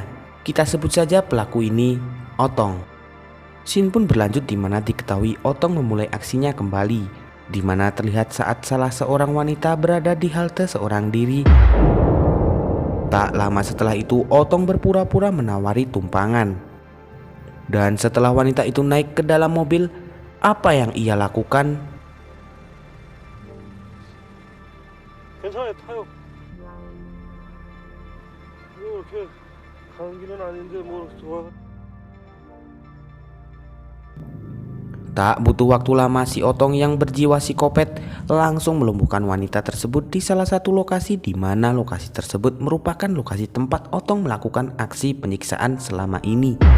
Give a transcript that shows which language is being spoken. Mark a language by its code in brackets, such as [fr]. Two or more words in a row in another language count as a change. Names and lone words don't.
[id] Kita sebut saja pelaku ini Otong. Scene pun berlanjut di mana diketahui Otong memulai aksinya kembali, di mana terlihat saat salah seorang wanita berada di halte seorang diri. Tak lama setelah itu Otong berpura-pura menawari tumpangan. Dan setelah wanita itu naik ke dalam mobil, apa yang ia lakukan? [ko] 괜찮아요, 타요. 이렇게 가는 길은 아닌데 뭐 좋아. [id] Tak butuh waktu lama si Otong yang berjiwa psikopat langsung melumpuhkan wanita tersebut di salah satu lokasi, di mana lokasi tersebut merupakan lokasi tempat Otong melakukan aksi penyiksaan selama ini.